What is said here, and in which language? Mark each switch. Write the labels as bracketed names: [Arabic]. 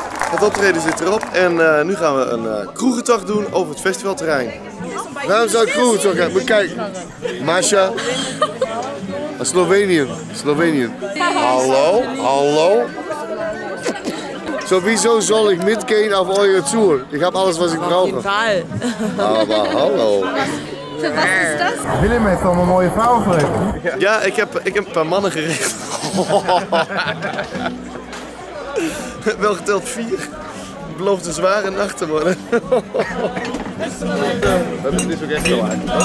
[Dutch] Het optreden zit erop en nu gaan we een kroegentocht doen over het festivalterrein. Waarom zou ik kroegentocht gaan? Maar kijk, Masha, Slovenië. Hallo, hallo. [German] Sowieso soll ich mitgehen auf eure Tour. Ich habe alles, was ich brauche. Auf jeden Fall. Aber hallo. Für was ist das? [Dutch] Willem heeft allemaal mooie vrouwen geregeld. Ja, ik heb een paar mannen geregeld. Wel geteld 4. Het belooft een zware nacht te worden. Dat is ook echt wel uit.